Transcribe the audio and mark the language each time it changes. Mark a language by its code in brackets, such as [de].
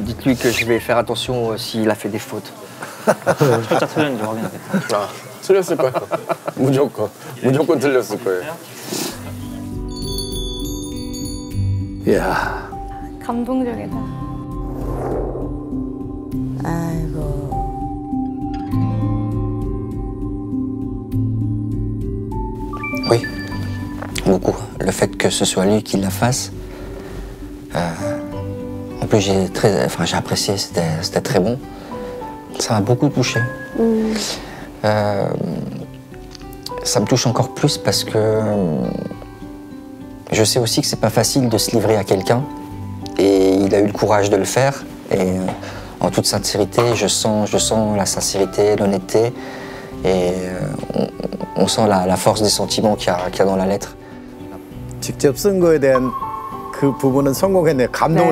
[fr] Dites-lui que je vais faire attention s'il a fait des fautes. [ko] 살짝 틀렸는지 확인하겠다. 아, 틀렸을 거예요. 무조건 틀렸을 거예요. 야, 감동적이다. 아이고. [fr] Oui, beaucoup. Le fait que ce soit lui qui la fasse. En plus, j'ai apprécié, c'était très bon. Ça m'a beaucoup touché. Ça me touche encore plus parce que je sais aussi que c'est pas facile de se livrer à quelqu'un. Et il a eu le courage de le faire. Et en toute sincérité, je sens la sincérité, l'honnêteté. Et on sent la force des sentiments qu'il y a dans la lettre. [ko] 직접 쓴 거에 대한 그 부분은 성공했네. 감동을